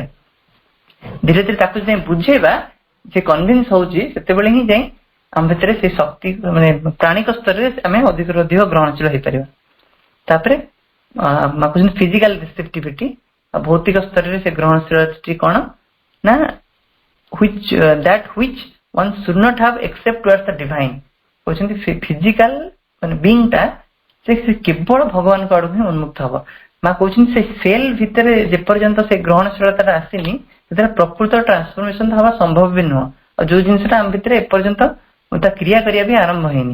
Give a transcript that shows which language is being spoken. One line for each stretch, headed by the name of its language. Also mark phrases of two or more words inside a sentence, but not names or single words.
Odia: ଧୀରେ ଧୀରେ ତାକୁ ଯାଇ ବୁଝେଇବା, ସେ କନଭିନ୍ସ ହଉଛି, ସେତେବେଳେ ହିଁ ଯାଇ ଆମ ଭିତରେ ସେ ଶକ୍ତି ମାନେ ପ୍ରାଣିକ ସ୍ତରରେ ଆମେ ଅଧିକରୁ ଅଧିକ ଗ୍ରହଣଶୀଳ ହେଇପାରିବା। ତାପରେ
English: physical receptivity,
Odia: ଭୌତିକ ସ୍ତରରେ ସେ ଗ୍ରହଣଶୀଳଟି କଣ ନା
English: that which one should not have except towards the divine।
Odia: କହୁଛନ୍ତି ଫିଜିକାଲ ମାନେ ବିଙ୍ଗ ଟା ସେ କେବଳ ଭଗବାନଙ୍କ ଆଡକୁ ହିଁ ଉନ୍ମୁକ୍ତ ହବ। ମା କହୁଛନ୍ତି ସେ ସେଲ ଭିତରେ ଯେପର୍ଯ୍ୟନ୍ତ ସେ ଗ୍ରହଣଶୀଳତାଟା ଆସିନି ସେଥିରେ ପ୍ରକୃତ ଟ୍ରାନ୍ସଫର୍ମେସନ ହବା ସମ୍ଭବ ବି ନୁହଁ। ଆଉ ଯୋଉ ଜିନିଷଟା ଆମ ଭିତରେ ଏପର୍ଯ୍ୟନ୍ତ ତା କ୍ରିୟା କରିବା ବି ଆରମ୍ଭ ହେଇନି।